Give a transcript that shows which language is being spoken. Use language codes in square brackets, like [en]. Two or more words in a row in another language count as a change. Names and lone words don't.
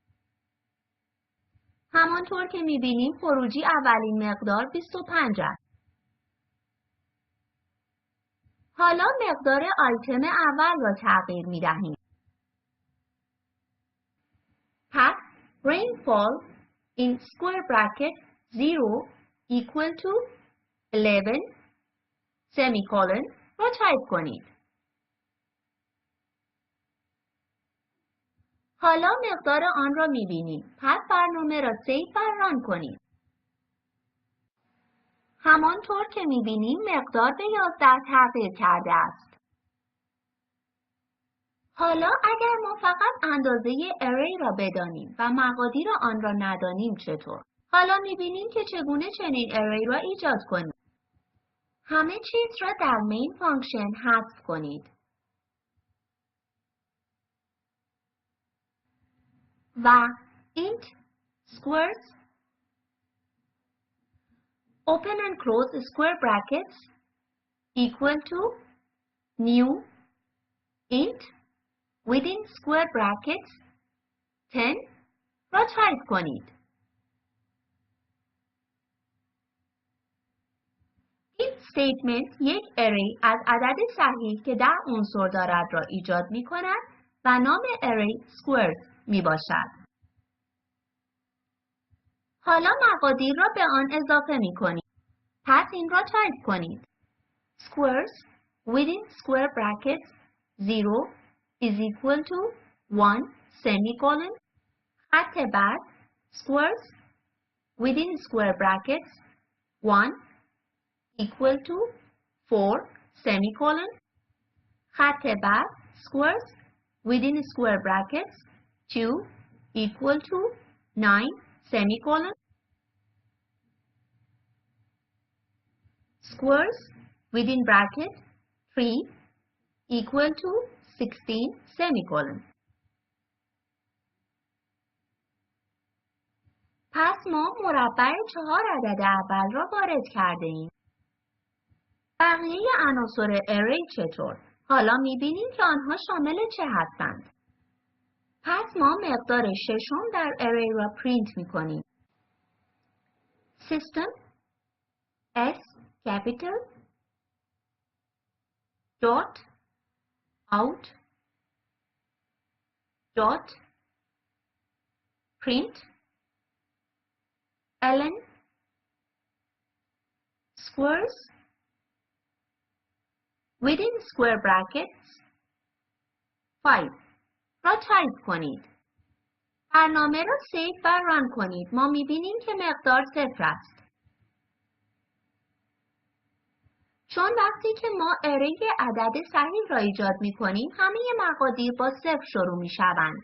[fa] همانطور که می‌بینیم خروجی اولین مقدار 25 است. حالا مقدار آیتم اول را تغییر می‌دهیم. [en] پس rainfall in square bracket 0 equal to 11 semicolon [fa] را تایپ کنید. حالا مقدار آن را می‌بینیم. پس برنامه را سیو و ران کنیم. همانطور که می‌بینیم مقدار به 11 تغییر کرده است. حالا اگر ما فقط اندازه اری را بدانیم و مقادیر آن را ندانیم چطور؟ حالا می‌بینیم که چگونه چنین اری را ایجاد کنیم. همه چیز را در [en] main function [fa] حذف کنید. [en] و int squares open and close square brackets equal to new int within square brackets 10 [fa] را تایپ کنید. این statement یک array از عدد صحیح که 10 عنصر دارد را ایجاد می کند و نام array squares می باشد. حالا مقادیر را به آن اضافه می کنید. پس این را تایپ کنید. [en] Squares within square brackets 0 is equal to 1 semicolon. [fa] خط بعد [en] squares within square brackets 1 equal to 4 semicolon. [fa] خط بعد [en] squares within square brackets 2 equal to 9 semicolon. squares within bracket 3 equal to 16 semicolon. [fa] پس ما مربع 4 عدد اول را وارد کرده ایم. بقیه عناصر اری چطور؟ حالا می‌بینیم که آنها شامل چه هستند. پس ما مقدار ششم در اری را پرینت می‌کنیم. [en] System S capital dot out dot print ln squares within square brackets 5 [fa] را تایپ کنید. برنامه را سیو و ران کنید. ما می‌بینیم که مقدار 0 است. چون وقتی که ما اری عدد صحیح را ایجاد می‌کنیم، همه مقادیر با 0 شروع می‌شوند.